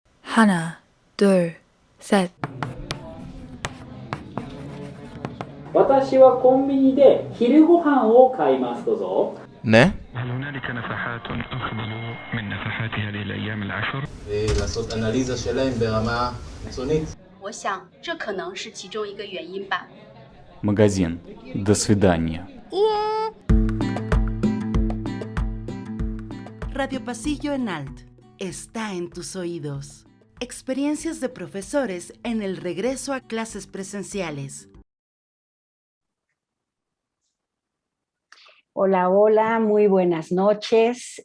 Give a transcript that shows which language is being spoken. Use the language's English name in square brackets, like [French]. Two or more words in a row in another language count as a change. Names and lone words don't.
[Korean] 하나, 둘, 셋. [Japanese] 私はコンビニで昼ご飯を買います。どうぞ。 [Korean] 네? [Arabic] هل هنالك نفحات أفضل من نفحات هذه الأيام العشر؟ [Hebrew] לעשות אנליזה שלהם ברמה חיצונית. [Chinese] 我想这可能是其中一个原因吧。 [Russian] Магазин. До свидания. [Spanish] Radio Pasillo en Alt está en tus oídos. Experiencias de profesores en el regreso a clases presenciales. Hola, hola, muy buenas noches.